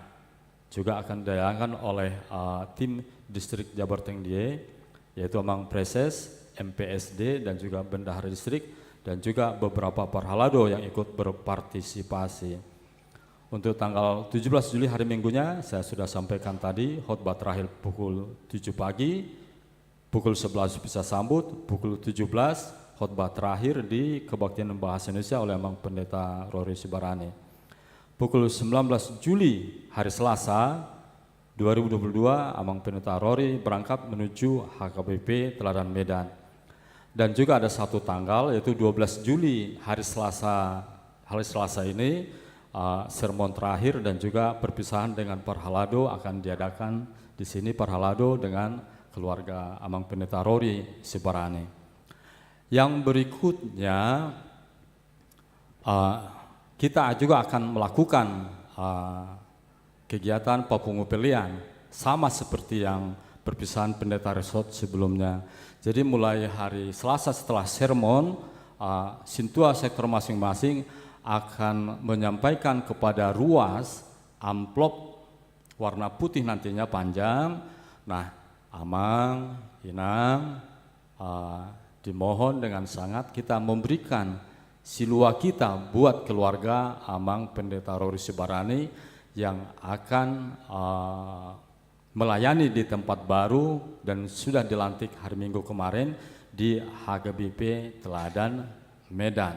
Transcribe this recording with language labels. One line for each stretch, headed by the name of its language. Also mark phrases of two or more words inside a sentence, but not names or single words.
Indonesian: Juga akan dilakukan oleh tim distrik Jabar Teng Die, yaitu Amang Preses, MPSD dan juga Bendahara Distrik dan juga beberapa parhalado yang ikut berpartisipasi. Untuk tanggal 17 Juli hari Minggunya saya sudah sampaikan tadi, khotbah terakhir pukul 7 pagi, pukul 11 bisa sambut, pukul 17 khotbah terakhir di Kebaktian Bahasa Indonesia oleh Amang Pendeta Rory Sibarani. Pukul 19 Juli hari Selasa 2022, Amang Pendeta Rory berangkat menuju HKBP Teladan Medan. Dan juga ada satu tanggal yaitu 12 Juli hari Selasa ini sermon terakhir dan juga perpisahan dengan parhalado akan diadakan di sini, parhalado dengan keluarga Amang Pendeta Rory Sibarani. Yang berikutnya kita juga akan melakukan kegiatan papungupelian sama seperti yang perpisahan pendeta resort sebelumnya. Jadi mulai hari Selasa setelah sermon, sintua sektor masing-masing akan menyampaikan kepada ruas amplop warna putih nantinya panjang. Nah, Amang, Inang, dimohon dengan sangat kita memberikan silua kita buat keluarga Amang Pendeta Rory Sibarani yang akan melayani di tempat baru dan sudah dilantik hari Minggu kemarin di HKBP Teladan Medan.